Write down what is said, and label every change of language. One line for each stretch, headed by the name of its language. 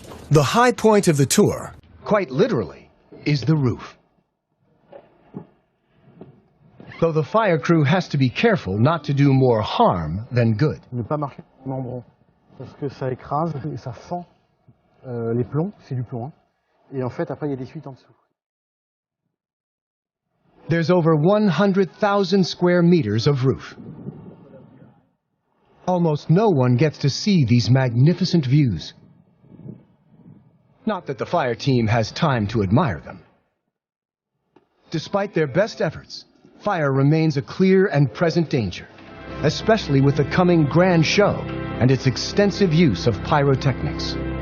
English: The high point of the tour, quite literally, is the roof. Though the fire crew has to be careful not to do more harm than good.
French: Ne pas marcher membrane, parce que ça écrase et ça fend les plombs, c'est du plomb. Et en fait, après, il y a des fuites en dessous.
English: There's over 100,000 square meters of roof. Almost no one gets to see these magnificent views. Not that the fire team has time to admire them. Despite their best efforts, fire remains a clear and present danger, especially with the coming grand show and its extensive use of pyrotechnics.